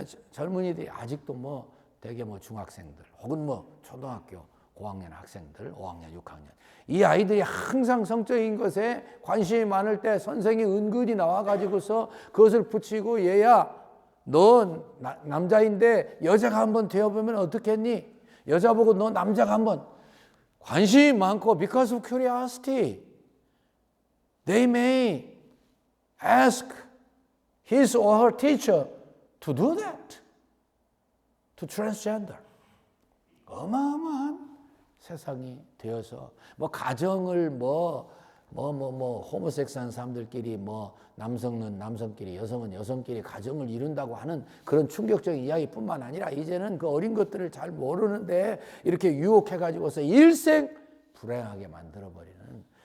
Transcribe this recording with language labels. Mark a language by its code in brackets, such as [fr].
[ko] 젊은이들이 아직도 뭐 대개 뭐 중학생들 혹은 뭐 초등학교 5학년 학생들, 5학년, 6학년 이 아이들이 항상 성적인 것에 관심이 많을 때 선생이 은근히 나와가지고서 그것을 붙이고 얘야 넌 남자인데 여자가 한번 되어보면 어떻겠니? [en] 여자 보고 너 남자가 한번 관심이 많고 because of curiosity they may ask his or her teacher to do that to transgender. [ko] 어마어마한 세상이 되어서 뭐 가정을 호모섹스한 사람들끼리 뭐 남성은 남성끼리 여성은 여성끼리 가정을 이룬다고 하는 그런 충격적인 이야기뿐만 아니라 이제는 그 어린 것들을 잘 모르는데 이렇게 유혹해 가지고서 일생 불행하게 만들어 버리는